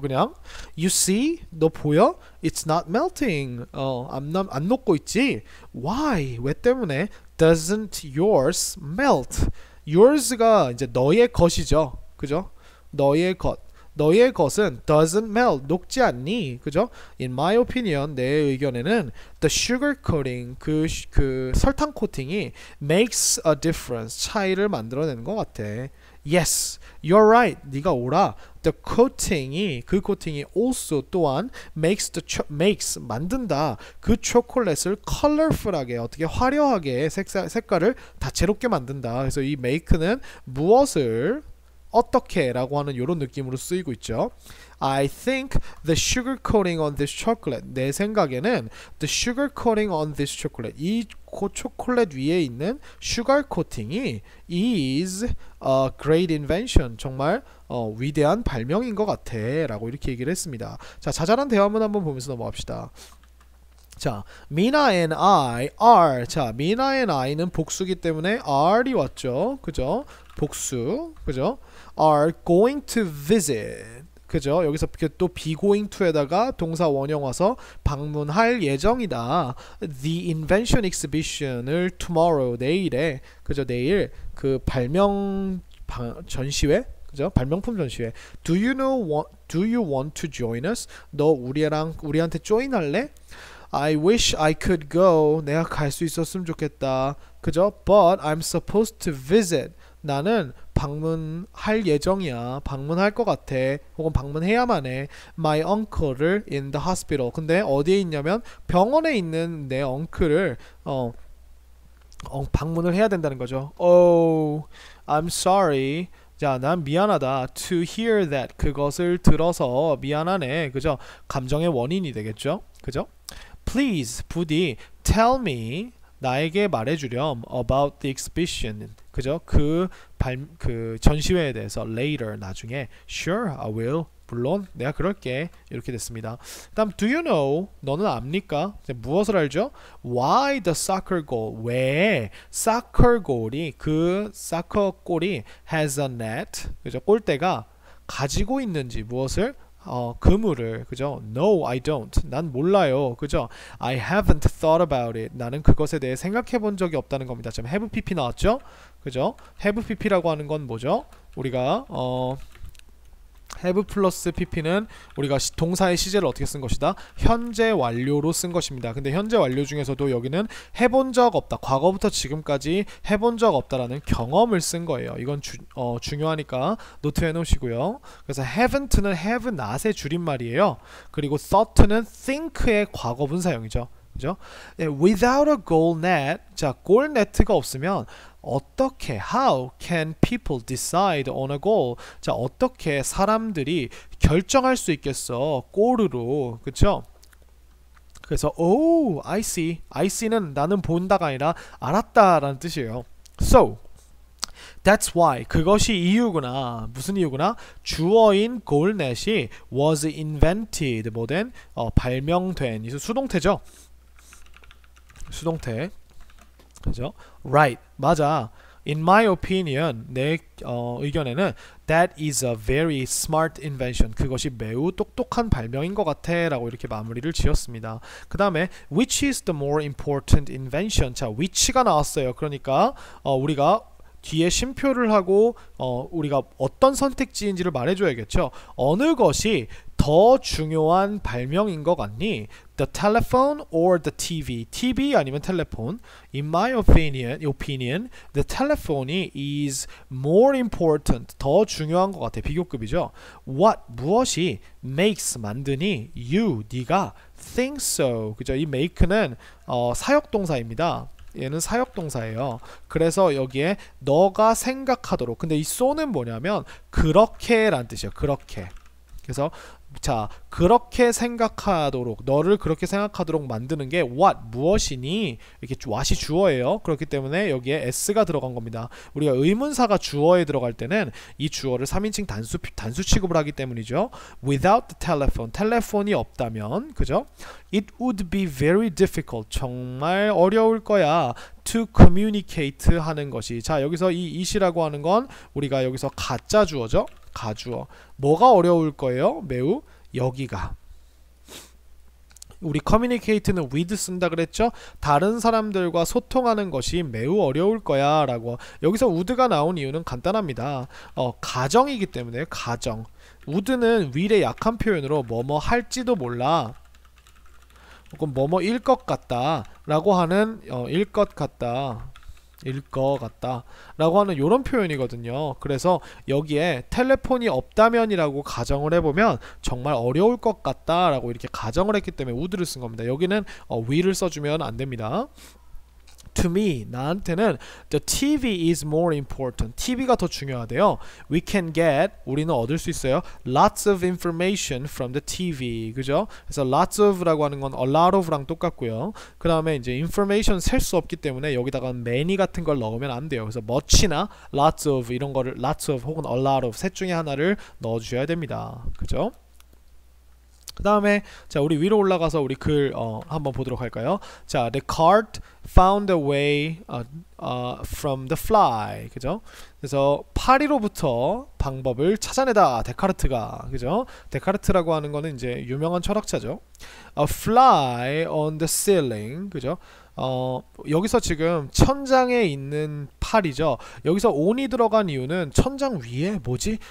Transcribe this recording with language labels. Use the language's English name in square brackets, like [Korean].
[English] 그냥 You see? [Korean] 너 보여? [English] It's not melting. [Korean] 안 녹고 있지? Why? 왜 때문에? [English] Doesn't yours melt? [Korean] Yours가 이제 너의 것이죠. 그죠? 너의 것은 [English] doesn't melt. [Korean] 녹지 않니? 그죠? [English] In my opinion, [Korean] 내 의견에는 [English] the sugar coating, [Korean] 그 설탕 코팅이 [English] makes a difference. [Korean] 차이를 만들어내는 것 같아. [English] Yes, you're right. [Korean] 네가 옳아. The coating이 그 코팅이 also 또한 makes 만든다. 그 초콜릿을 colorful하게 어떻게 화려하게 색깔을 다채롭게 만든다. 그래서 이 make는 무엇을 어떻게 라고 하는 이런 느낌으로 쓰이고 있죠. [English] I think the sugar coating on this chocolate [Korean] 내 생각에는 [English] the sugar coating on this chocolate [Korean] 이 초콜릿 위에 있는 슈가 코팅이 [English] is a great invention [Korean] 정말 위대한 발명인 것 같아 라고 이렇게 얘기를 했습니다. 자, 자잘한 대화문 한번 보면서 넘어갑시다. 자, [English] Mina and I are. [Korean] 자, Mina and I는 복수기 때문에 are이 왔죠. 그죠? 복수. 그죠? [English] are going to visit. [Korean] 그죠? 여기서 또 be going to에다가 동사 원형 와서 방문할 예정이다. [English] The invention exhibition을 tomorrow [Korean] 내일에 그죠? 내일 그 발명 전시회 그죠? 발명품 전시회. [English] Do you want to join us? [Korean] 너 우리한테 join할래? [English] I wish I could go. [Korean] 내가 갈 수 있었으면 좋겠다. 그죠? [English] But I'm supposed to visit. [Korean] 나는 방문할 예정이야. 방문할 것 같아. 혹은 방문해야만 해. [English] My uncle를 in the hospital. [Korean] 근데 어디에 있냐면 병원에 있는 내 엉클을 방문을 해야 된다는 거죠. [English] Oh, I'm sorry. [Korean] 자, 난 미안하다. [English] To hear that. [Korean] 그것을 들어서 미안하네. 그죠? 감정의 원인이 되겠죠? 그죠? [English] Please, 부디 tell me [Korean] 나에게 말해주렴 [English] about the exhibition. [Korean] 그죠? 그 전시회에 대해서 later 나중에. [English] Sure, I will. [Korean] 물론 내가 그럴게. 이렇게 됐습니다. [English] 다음 do you know? [Korean] 너는 압니까? 무엇을 알죠? [English] Why the soccer goal? [Korean] 왜 soccer goal이 그 사커 골이 [English] has a net. [Korean] 그죠? 골대가 가지고 있는지 무엇을? 그물을. 그죠? [English] No, I don't. [Korean] 난 몰라요. 그죠? [English] I haven't thought about it. [Korean] 나는 그것에 대해 생각해 본 적이 없다는 겁니다. 지금 have pp 나왔죠? 그죠? have pp라고 하는 건 뭐죠? 우리가 have 플러스 pp는 우리가 동사의 시제를 어떻게 쓴 것이다? 현재 완료로 쓴 것입니다. 근데 현재 완료 중에서도 여기는 해본 적 없다. 과거부터 지금까지 해본 적 없다라는 경험을 쓴 거예요. 이건 중요하니까 노트해 놓으시고요. 그래서 haven't는 have not의 줄임말이에요. 그리고 thought는 think의 과거분사형이죠. 그죠? [English] 네, without a goal net, 자, goal net가 [Korean] 없으면 어떻게, [English] how can people decide on a goal? [Korean] 자, 어떻게 사람들이 결정할 수 있겠어? 골으로, 그쵸? 그래서 oh, I see. I see는 나는 본다가 아니라 알았다라는 뜻이에요. [English] So, that's why, [Korean] 그것이 이유구나. 무슨 이유구나? 주어인 goalnet이 was invented, 뭐된? 발명된. 이 수동태죠? 수동태. 그죠? Right. 맞아. [English] In my opinion, [Korean] 내 의견에는 [English] that is a very smart invention. [Korean] 그것이 매우 똑똑한 발명인 것 같아 라고 이렇게 마무리를 지었습니다. 그 다음에 [English] which is the more important invention. [Korean] 자, which가 나왔어요. 그러니까 우리가 뒤에 쉼표를 하고 우리가 어떤 선택지인지를 말해줘야겠죠. 어느 것이 더 중요한 발명인 것 같니? [English] The telephone or the TV? [Korean] TV 아니면 텔레폰? [English] In my opinion, the telephone is more important. [Korean] 더 중요한 것 같아. 비교급이죠. What? 무엇이 makes 만드니? [English] You, 네가 think so. [Korean] 그죠? 이 make는 사역동사입니다. 얘는 사역동사예요. 그래서 여기에 너가 생각하도록. 근데 이 so는 뭐냐면 그렇게 라는 뜻이에요. 그렇게. 그래서 자, 그렇게 생각하도록, 너를 그렇게 생각하도록 만드는 게 what, 무엇이니? 이렇게 what이 주어예요. 그렇기 때문에 여기에 s가 들어간 겁니다. 우리가 의문사가 주어에 들어갈 때는 이 주어를 3인칭 단수 취급을 하기 때문이죠. [English] Without the telephone, [Korean] 텔레폰이 없다면, 그죠? [English] It would be very difficult, [Korean] 정말 어려울 거야. To communicate 하는 것이. 자, 여기서 이 it이라고 하는 건 우리가 여기서 가짜 주어죠. 가주어. 뭐가 어려울 거예요? 매우 여기가. 우리 communicate는 with 쓴다 그랬죠? 다른 사람들과 소통하는 것이 매우 어려울 거야 라고. 여기서 would가 나온 이유는 간단합니다. 가정이기 때문에. 가정. would는 will의 약한 표현으로 뭐뭐 할지도 몰라, 혹은 뭐뭐일 것 같다 라고 하는 일 것 같다, 일 것 같다 라고 하는 요런 표현이거든요. 그래서 여기에 텔레폰이 없다면이라고 가정을 해보면 정말 어려울 것 같다 라고 이렇게 가정을 했기 때문에 would를 쓴 겁니다. 여기는 will을 써주면 안됩니다. [English] To me, [Korean] 나한테는 [English] the TV is more important. [Korean] TV가 더 중요하대요. [English] We can get, [Korean] 우리는 얻을 수 있어요. [English] Lots of information from the TV. [Korean] 그죠? 그래서 lots of라고 하는 건 a lot of랑 똑같고요. 그 다음에 이제 information 셀 수 없기 때문에 여기다가 many 같은 걸 넣으면 안 돼요. 그래서 much나 lots of 이런 거를 lots of 혹은 a lot of 셋 중에 하나를 넣어주셔야 됩니다. 그죠? 그 다음에 자, 우리 위로 올라가서 우리 글 한번 보도록 할까요? [English] 자, the cart found a way from the fly. [Korean] 그죠? 그래서 파리로부터 방법을 찾아내다. 데카르트가. 그죠? 데카르트라고 하는 거는 이제 유명한 철학자죠. [English] A fly on the ceiling. 그죠? [Korean] 여기서 지금 천장에 있는 팔이죠. 여기서 on이 들어간 이유는 천장 위에 뭐지?